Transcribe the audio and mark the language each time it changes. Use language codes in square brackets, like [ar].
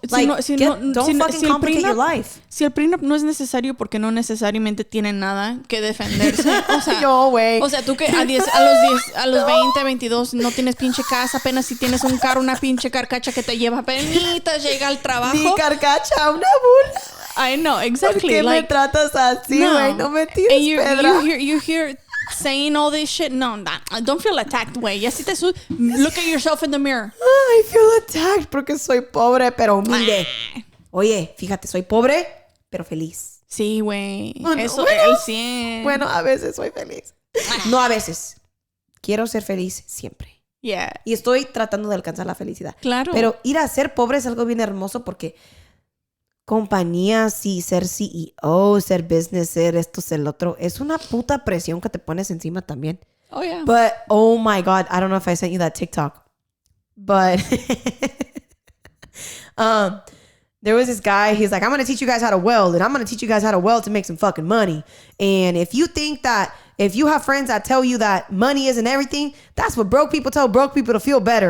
[en] don't fucking complicate your life. [es] Si el prenup no es necesario porque no necesariamente tiene nada que defenderse. O sea, o sea, tú que a los 20, 22 no tienes pinche casa, apenas si tienes un carro, una pinche carcacha que te lleva penitas, llega al trabajo. Mi carcacha, una bula. [en] I know, exactly. [es] ¿Por qué me tratas así, güey? No me tires pedra. [en] You hear saying all this shit. No, don't feel attacked, güey. Look at yourself in the mirror. I feel attacked [es] porque soy pobre pero humilde. Oye, fíjate, soy pobre pero feliz. Sí, güey. Eso bueno, el 100. Bueno, a veces soy feliz. No a veces. Quiero ser feliz siempre. [en] Yeah. [es] Y estoy tratando de alcanzar la felicidad. Claro. Pero ir a ser pobre es algo bien hermoso porque compañías y ser CEO, ser business, ser esto, ser el otro, es una puta presión que te pones encima también. [en] Oh, yeah. But, oh my God, I don't know if I sent you that TikTok. But, there was this guy, he's like, I'm going to teach you guys how to weld, and I'm going to teach you guys how to weld to make some fucking money. And if you think that, if you have friends that tell you that money isn't everything, that's what broke people tell broke people to feel better.